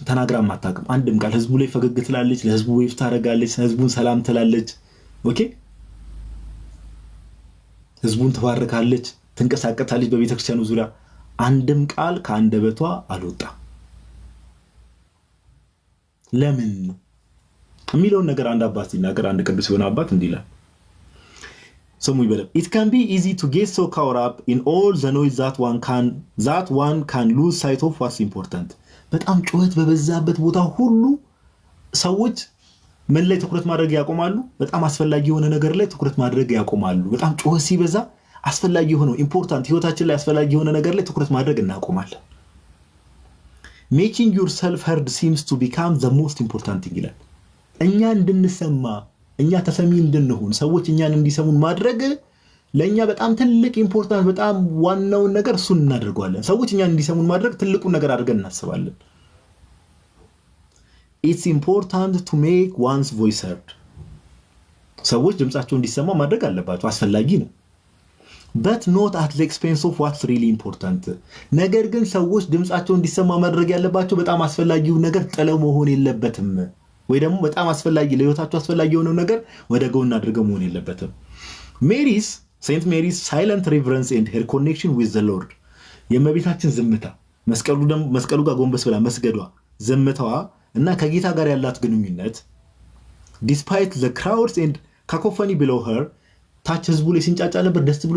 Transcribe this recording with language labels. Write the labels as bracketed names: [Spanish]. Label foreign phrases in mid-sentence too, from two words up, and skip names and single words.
[Amharic] ተናግራም አታውቅም። አንድም ቃል ህዝቡ ላይ ፈገግ ትላለች፣ ለህዝቡ ዌፍ ታደርጋለች፣ ህዝቡን ሰላም ትላለች። ኦኬ ህዝቡን ትባርካለች፣ ትንቀሳቀሳለች በቤተክርስቲያኑ ዙሪያ። አንድም ቃል ከአንደበቷ አልወጣም። ለምን የሚለውን ነገር አንድ አባት ሲናገር፣ አንድ ቅዱስ የሆነ አባት እንዲህ ይላል፣ ስሙ ይበለም። [English] It can be easy to get so caught up in all the noise that one can lose sight of what's important. [Amharic] በጣም ጩኸት በበዛበት ቦታ ሁሉ ሰዎች ምን ላይ ትኩረት ማድረግ ያቆማሉ? በጣም አስፈላጊ የሆነ ነገር ላይ ትኩረት ማድረግ ያቆማሉ። በጣም ጩኸት ሲበዛ አስፈላጊ የሆነው ኢምፖርታንት ህይወታችን ላይ አስፈላጊ የሆነ ነገር ላይ ትኩረት ማድረግ እናቆማለን። [English] Making yourself heard seems to become the most important thing [Amharic] ይላል። እኛ እንድንሰማ፣ እኛ ተሰሚ እንድንሆን፣ ሰዎች እኛን እንዲሰሙን ማድረግ ለእኛ በጣም ትልቅ ኢምፖርታንት፣ በጣም ዋናውን ነገር እሱን እናደርገዋለን። ሰዎች እኛን እንዲሰሙን ማድረግ ትልቁን ነገር አድርገን እናስባለን። [English] It's important to make one's voice heard. [Amharic] ሰዎች ድምጻቸው እንዲሰማ ማድረግ አለባቸው፣ አስፈላጊ ነው። [English] But not at the expense of what's really important. [Amharic] ነገር ግን ሰዎች ድምጻቸው እንዲሰማ ማድረግ ያለባቸው በጣም አስፈላጊው ነገር ጥለው መሆን የለበትም። ወይ ደግሞ በጣም አስፈላጊ ለህይወታቸው አስፈላጊ የሆነው ነገር ወደ ጎን አድርገው መሆን የለበትም። [English] Saint Mary's silent reverence and her connection with the Lord፣ [Amharic] የእመቤታችን ዝምታ፣ መስቀሉ ጋር ጎንበስ ብላ መስገዷ፣ ዝምታዋ እና ከጌታ ጋር ያላት ግንኙነት [English] despite the crowds and cacophony below her፣ [Amharic] ታች ህዝቡ ላይ ሲንጫጫ ነበር። ደስ ብሎት